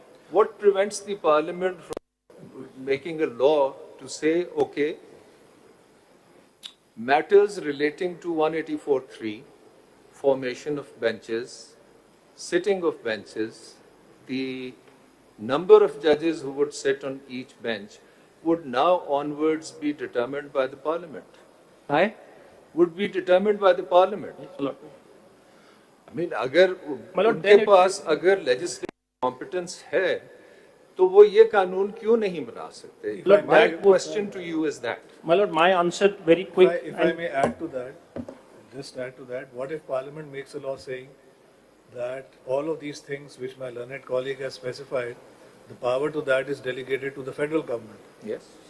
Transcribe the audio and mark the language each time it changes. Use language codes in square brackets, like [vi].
[en] What prevents the Parliament from making a law to say, okay, matters relating to 184(3), formation of benches, sitting of benches, the number of judges who would sit on each bench would now onwards be determined by the Parliament. Right? Would be determined by the Parliament. I mean, [hi] अगर उनके पास अगर legislative competence है, तो वो ये कानून क्यों नहीं बना सकते? [en] My question to you is that. My lord, my answer very quick. If I may add to that, just add to that, what if Parliament makes a law saying that all of these things which my learned colleague has specified, the power to that is delegated to the federal government? Yes.